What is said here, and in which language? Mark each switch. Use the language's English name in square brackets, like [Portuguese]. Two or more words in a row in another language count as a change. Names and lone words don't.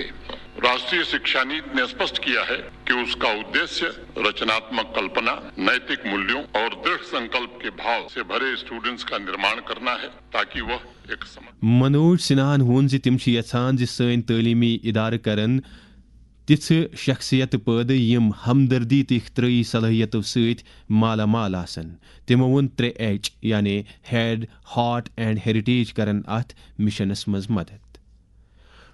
[Hindi] राष्ट्रीय शिक्षा नीति ने स्पष्ट किया है कि इस का उद्देश्य रचनात्मक कल्पना नैतिक मूल्यों और دृढ़ संकल्प के भाव से भरे स्टूडेंट्स का निर्माण करना है ताकि वह एक [Kashmiri] منوج سنہاہن وون زِ تم چھ یژھان زِ سٲنۍ تعلیمی ادارٕ کرن تِژھٕ شخصیت پٲدٕ یم ہمدردی تہٕ اختراعی صلٲحیتو سۭتۍ مالا مال آسن. تمو ووٚن 3H یعنی [English] head heart and heritage [Kashmiri] کرن اتھ مشنس مز مدد.